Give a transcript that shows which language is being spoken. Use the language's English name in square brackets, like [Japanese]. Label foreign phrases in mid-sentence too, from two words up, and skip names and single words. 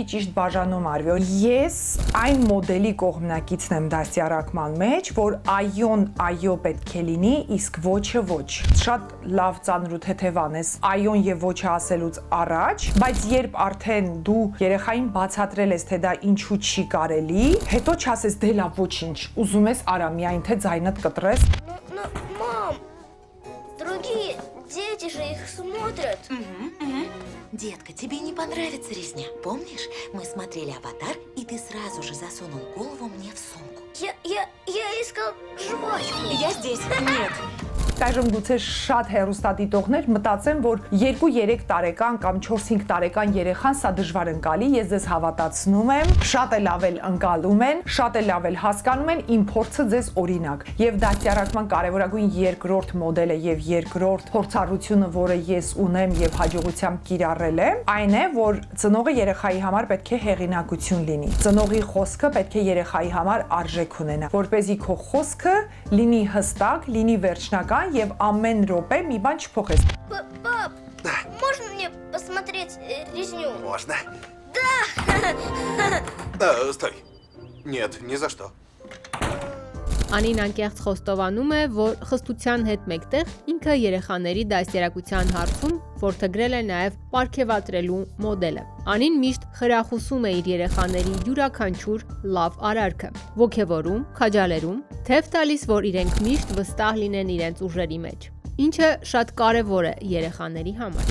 [Armenian] ճիշտ բաժանում արվի։ Ես այն մոդելի կողմնակիցն եմ դաստիարակման մեջ, որ այոն այո պետք է լինի, իսկ ոչը ոչ։ Շատ լավ ծանր ու թեթևան ես այոն եւ ոչը ասելուց առաջ, բայց երբ արդեն դու երեխային բացատրել ես, թե դա ինչու չի կարելի, հետո չասես դե լավ ոչինչ, ուզում ես արա միայն թե ձայնդ կտրես։ [Russian] Мам, другие дети же их смотрят. Детка, тебе не понравится резня. Помнишь, мы смотрели «Аватар», и ты сразу же засунул голову мне в сумку. Я искал жвачку. Я здесь. Нет. [Armenian] Այժմ գուցե շատ հեռուստադիտողներ մտածեն, որ 2-3 տարեկան կամ 4-5 տարեկան երեխան սա դժվար ընկալի, ես ձեզ հավատացնում եմ, շատ է լավ էլ ընկալում են, շատ է լավ էլ հասկանում են, իմ փորձը ձեզ օրինակ։ Եվ դաստիարակման կարևորագույն երկրորդ մոդելը եւ երկրորդ փորձառությունը, որը ես ունեմ եւ հաջողությամբ կիրառել եմ, այն է, որ ծնողը երեխայի համար պետք է հեղինակություն լինի։ Ծնողի խոսքը պետք է երեխայի համար արժեք ունենա, որպեսզի քո խոսքը լինի հստակ, լինի վերջնական եւ ամեն րոպե մի բան չփոխես։ [Russian] Пап, можно мне посмотреть резню? Можно. Да. Стой. Нет, ни за что. [Armenian] Անին անկեղծ խոստովանում է, որ խստության հետ մեկտեղ ինքը երեխաների դաստիարակության հարցում որդեգրել է նաև պարգևատրելու մոդելը։ Անին միշտ խրախուսում է իր երեխաների յուրաքանչյուր լավ արարքը, ոգևորում, քաջալերում, թեև տալիս, որ իրենք միշտ վստահ լինեն իրենց ուժերի մեջ, ինչը շատ կարևոր է երեխաների համար։